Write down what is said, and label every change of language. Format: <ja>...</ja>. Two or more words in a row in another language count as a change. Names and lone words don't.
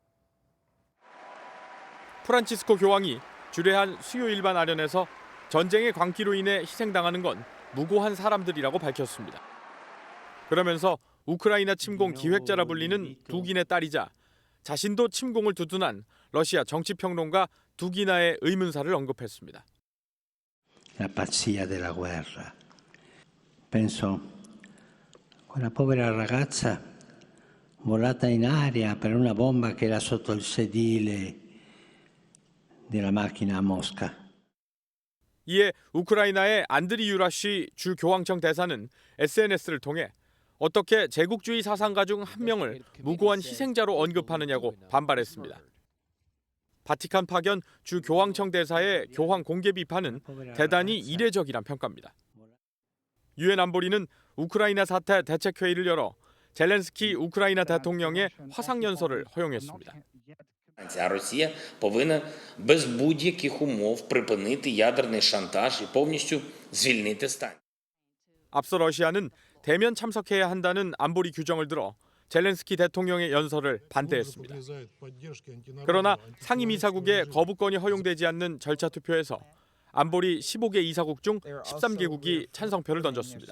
<ko>프란치스코 교황이 주례한 수요 일반 아련에서 전쟁의 광기로 인해 희생당하는 건 무고한 사람들이라고 밝혔습니다. 그러면서 우크라이나 침공 기획자라 불리는 두긴의 딸이자 자신도 침공을 두둔한 러시아 정치평론가 두기나의 의문사를 언급했습니다.</ko> <it>La pazzia della guerra. Penso quella povera ragazza volata in aria per una bomba che era sotto il sedile della macchina a Mosca.</it> <ko>이에 우크라이나의 안드리 유라시 주 교황청 대사는 SNS를 통해 어떻게 제국주의 사상가 중 한 명을 무고한 희생자로 언급하느냐고 반발했습니다. 바티칸 파견 주 교황청 대사의 교황 공개 비판은 대단히 이례적이란 평가입니다. 유엔 안보리는 우크라이나 사태 대책회의를 열어 젤렌스키 우크라이나 대통령의 화상연설을 허용했습니다.</ko> <uk>А Росія повинна без будь-яких умов припинити ядерний шантаж і повністю звільнити стан.</uk> <ko>앞서 러시아는 대면 참석해야 한다는 안보리 규정을 들어 젤렌스키 대통령의 연설을 반대했습니다. 그러나 상임이사국의 거부권이 허용되지 않는 절차 투표에서 안보리 15개 이사국 중 13개국이 찬성표를 던졌습니다.</ko>